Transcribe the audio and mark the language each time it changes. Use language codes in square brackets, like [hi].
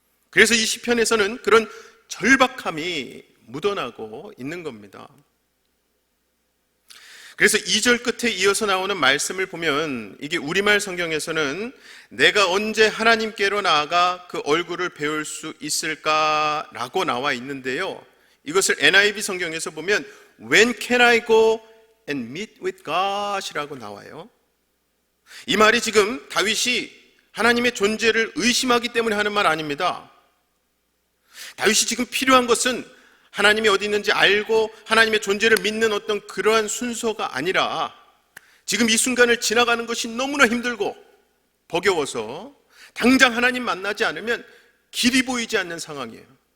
[ko] 그래서 이 시편에서는 그런 절박함이 묻어나고 있는 겁니다. 그래서 2절 끝에 이어서 나오는 말씀을 보면 이게 우리말 성경에서는 내가 언제 하나님께로 나아가 그 얼굴을 배울 수 있을까라고 나와 있는데요. 이것을 NIV 성경에서 보면 [en] When can I go and meet with God [ko] 이라고 나와요. 이 말이 지금 다윗이 하나님의 존재를 의심하기 때문에 하는 말 아닙니다. 다윗이 지금 필요한 것은 하나님이 어디 있는지 알고 하나님의 존재를 믿는 어떤 그러한 순서가 아니라 지금 이 순간을 지나가는 것이 너무나 힘들고 버거워서 당장 하나님 만나지 않으면 길이 보이지 않는 상황이에요.